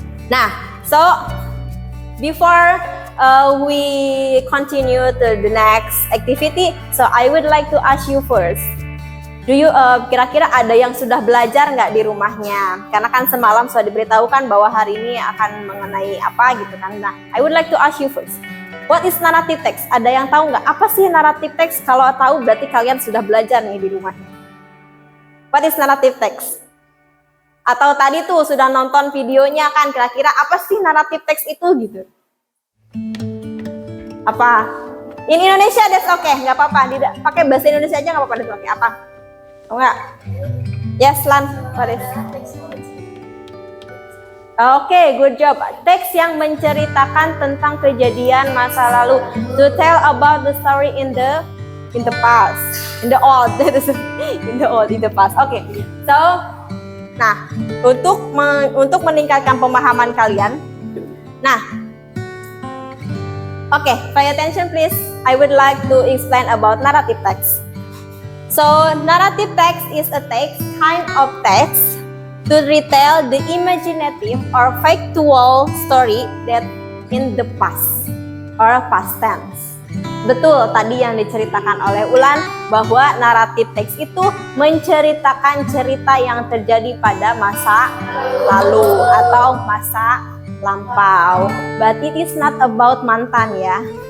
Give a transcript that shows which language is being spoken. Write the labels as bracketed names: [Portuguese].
[English] Nah, so before we continue to the next activity, so I would like to ask you first. Do you [Indonesian] kira-kira ada yang sudah belajar nggak di rumahnya? Karena kan semalam sudah diberitahukan bahwa hari ini akan mengenai apa gitu kan. [English] Nah, I would like to ask you first. What is narrative text? [Indonesian] Ada yang tahu nggak? Apa sih narrative text? Kalau tahu berarti kalian sudah belajar nih di rumahnya. [English] What is narrative text? [Indonesian] Atau tadi tuh sudah nonton videonya kan, kira-kira apa sih narrative text itu gitu? Apa? [English] In Indonesia that's okay, [Indonesian] nggak apa-apa. Pakai bahasa Indonesia aja nggak apa-apa, [English] that's okay. [Indonesian] Apa? Oh enggak? [English] Yes, Lan. What is? [Indonesian] Oke, [English] good job. [Indonesian] Teks yang menceritakan tentang kejadian masa lalu. [English] To tell about the story in the past, in the past. Oke. [Indonesian] So, nah, untuk meningkatkan pemahaman kalian. [English] Nah, oke, pay attention please. I would like to explain about narrative text. So, narrative text is a kind of text to retell the imaginative or factual story that in the past or past tense. [Indonesian] Betul tadi yang diceritakan oleh Ulan bahwa naratif teks itu menceritakan cerita yang terjadi pada masa lalu atau masa lampau. [English] But it is not about mantan ya.